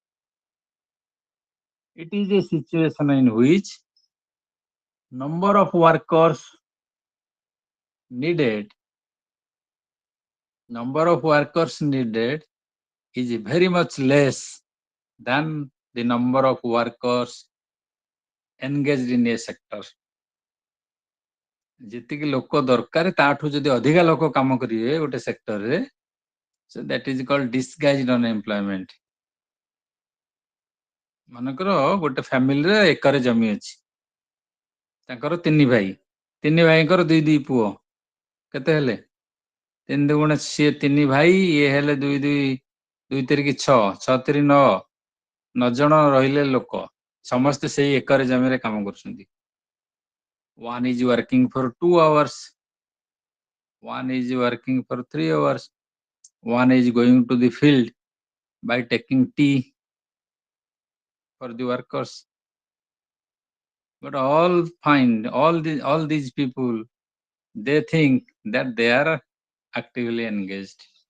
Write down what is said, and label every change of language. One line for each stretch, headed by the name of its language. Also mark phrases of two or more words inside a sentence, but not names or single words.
English: It is a situation in which number of workers needed is very much less than the number of workers engaged in a sector.
Odia: ଯେତିକି ଲୋକ ଦରକାର ତାଠୁ ଯଦି ଅଧିକା ଲୋକ କାମ କରିବେ ଗୋଟେ ସେକ୍ଟରରେ,
English: so that is called disguised unemployment.
Odia: ମନେକର ଗୋଟେ ଫ୍ୟାମିଲିରେ ଏକରେ ଜମି ଅଛି, ତାଙ୍କର 3 ଭାଇ, 3 ଭାଇଙ୍କର 2 ପୁଅ, କେତେ ହେଲେ 3 ଦୁଗୁଣେ ସିଏ 3 ଭାଇ, ଇଏ ହେଲେ 2 ତିରିକି 6, 6 ତିରି 9, 9 ଜଣ ରହିଲେ ଲୋକ, ସମସ୍ତେ ସେଇ ଏକର ଜମିରେ କାମ କରୁଛନ୍ତି।
English: One is working for 2 hours, one is working for 3 hours, one is going to the field by taking tea for the workers. But all these people, they think that they are actively engaged.